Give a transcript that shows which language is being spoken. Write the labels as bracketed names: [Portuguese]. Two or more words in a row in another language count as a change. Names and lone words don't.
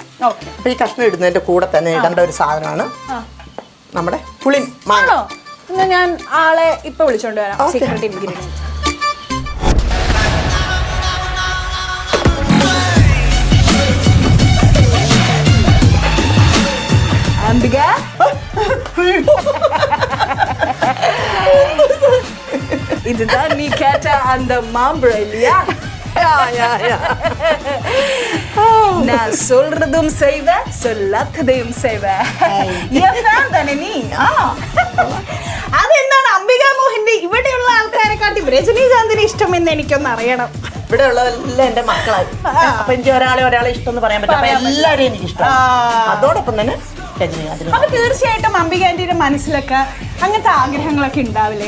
[Malayalam] അപ്പൊ ഈ കഷ്ണം ഇടുന്നതിന്റെ കൂടെ തന്നെ ഇടേണ്ട ഒരു സാധനമാണ് നമ്മുടെ പുളി മാങ്ങ. ഞാൻ ആളെ ഇപ്പൊ വിളിച്ചോണ്ട് വരാം. [English] secret ingredient [Malayalam] അംബിക. [Tamil] இதுதான் நீ கேட்ட அந்த மாம்பழம் இல்லையா? நான் சொல்றதும் செய்வேன், சொல்லாததையும் செய்வேன். தானே நீ? [Malayalam] അതെന്താണ് അംബിക മോഹന്റെ ഇവിടെയുള്ള ആൾക്കാരെക്കാട്ടി രജനീകാന്തിന് ഇഷ്ടം എന്ന് എനിക്കൊന്ന് അറിയണം. ഇവിടെ ഉള്ളതെല്ലാം എന്റെ മക്കളായി. അപ്പൊ എനിക്ക് ഒരാളെ ഇഷ്ടം എന്ന് പറയാൻ പറ്റില്ല. എല്ലാവരെയും എനിക്ക് ഇഷ്ടം. അതോടൊപ്പം തന്നെ അപ്പൊ തീർച്ചയായിട്ടും അംബിക ആന്റിയുടെ മനസ്സിലൊക്കെ അങ്ങനത്തെ ആഗ്രഹങ്ങളൊക്കെ ഉണ്ടാവില്ലേ?